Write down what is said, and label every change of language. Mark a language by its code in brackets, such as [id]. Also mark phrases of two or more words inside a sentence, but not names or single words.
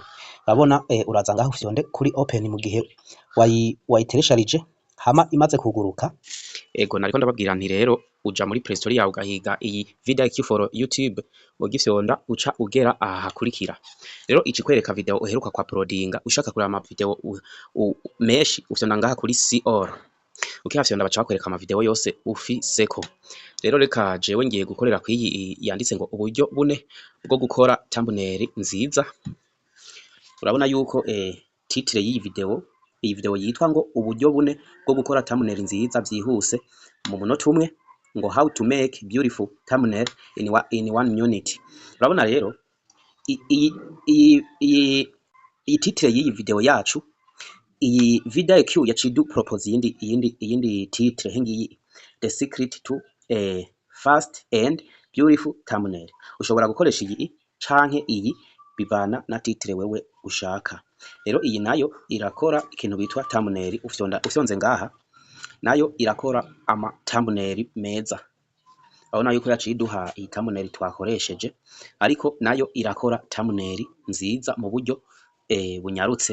[rn] Urabona uraza ngaho ufyonde kuri open mu gihe wayiteresharije, hama imaze kuguruka. Ego nariko ndababwira nti rero uja muri Play Store yawe ugahiga iyi VDIQ for YouTube, ugifyonda uca ugera aha hakurikira. Rero ici kwereka video uheruka kwa uploadinga. Ushaka kureba ama video meshi ufyonda ngaha kuri [en] see all. [rn] Ukihafyonda baca bakwereka ama video yose ufiseko. Rero reka jewe ngiye gukorera ku iyi yanditse ngo uburyo bune bwo gukora thumbnail nziza. Urabona yuko titre y'iyi video yitwa ngo uburyo bune bwo gukora thumbnail nziza byihuse mu munota umwe, ngo [en] how to make beautiful thumbnail in 1 minute. [rn] Urabona rero iyi titre y'iyi video yacu, iyi VDIQ yaciye propose iyindi titre hengiyi, [en] the secret to fast and beautiful thumbnail. [rn] Ushobora gukoresha iyi canke iyi bivana na titre wewe ushaka. Rero iyi nayo irakora ikintu bitwa thumbnail, ufyonze ngaha nayo irakora ama thumbnail meza. Urabona yuko yaciye iduha iyi thumbnail twakoresheje, ariko nayo irakora thumbnail nziza mu buryo bunyarutse.